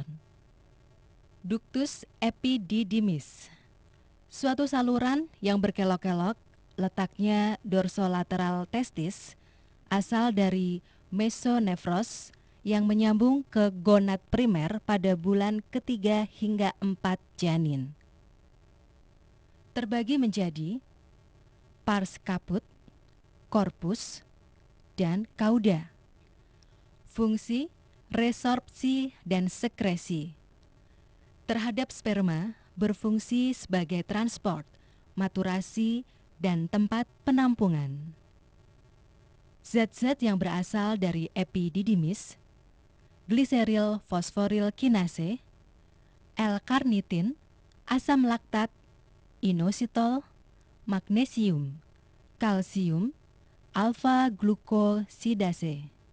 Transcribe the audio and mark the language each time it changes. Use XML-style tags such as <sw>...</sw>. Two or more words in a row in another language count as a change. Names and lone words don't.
<id>Ductus epididymis, suatu saluran yang berkelok-kelok, letaknya dorsolateral testis, asal dari mesonefros yang menyambung ke gonad primer pada bulan ketiga hingga 4 janin. Terbagi menjadi pars caput, corpus, dan cauda. Fungsi resorpsi dan sekresi. Terhadap sperma berfungsi sebagai transport, maturasi, dan tempat penampungan. Zat-zat yang berasal dari epididymis, gliseril fosforil kinase, L-karnitin, asam laktat, inositol, magnesium, kalsium, alfa-glukosidase.</id>